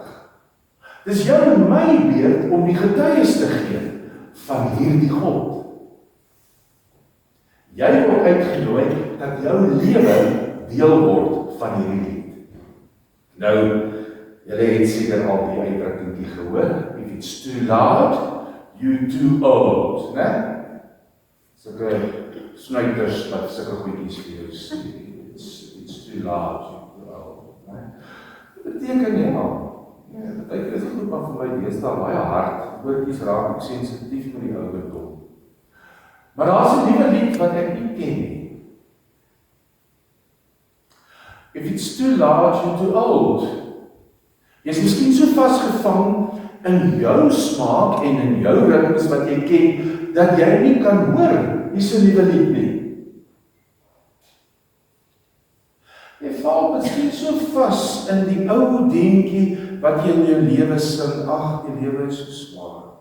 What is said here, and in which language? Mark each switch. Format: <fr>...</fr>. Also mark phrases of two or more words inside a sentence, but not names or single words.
<af>Dis jou en my beurt om die getuies te gee van hierdie God. Jy word uitgenooi dat jou lewe deel word van hierdie lied. Nou, julle het seker al die uitdrukkingkie gehoor,</af> <en>if it's too loud, you too old,</en> <af>né? Sulke snuiters wat sulke goedjies vir jou sê,</af> <en>it's too loud, you too old,</en> <af>né? Dit beteken nie al. Partykeer is dit goed, maar vir my deesdae baie hard, woordjies raak ek sensitief met die ouderdom. Maar daar is 'n nuwe lied wat ek nie ken nie.</af> <en>If it's too loud, you're too old.</en> <af>Jy is miskien so vasgevang in jou smaak en in jou ritmes wat jy ken, dat jy nie kan hoor nie so nuwe lied nie. Jy val miskien so vas in die ou deentjie wat jy in jou lewe sing, ag, die lewe is so swaar.</af>